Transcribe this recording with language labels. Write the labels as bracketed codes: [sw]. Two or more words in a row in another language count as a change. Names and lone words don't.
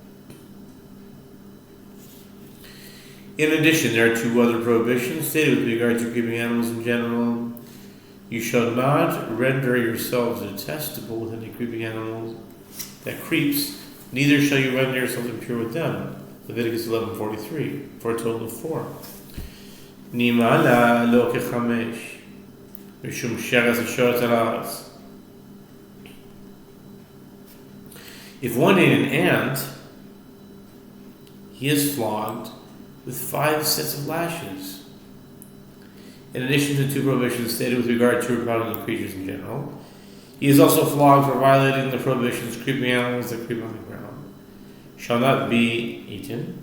[en] In addition, there are 2 other prohibitions stated with regard to creeping animals in general. You shall not render yourselves detestable with any creeping animals that creeps, neither shall you render yourselves impure with them. Leviticus 11:43, for a total of 4. [he] Nimala lo kechamesh, mishum sheres hashoret al haaretz. [en] If one ate an ant he is flogged with 5 sets of lashes. In addition to 2 prohibitions stated with regard to reproductive creatures in general, he is also flogged for violating the prohibitions creeping animals that creep on the ground shall not be eaten.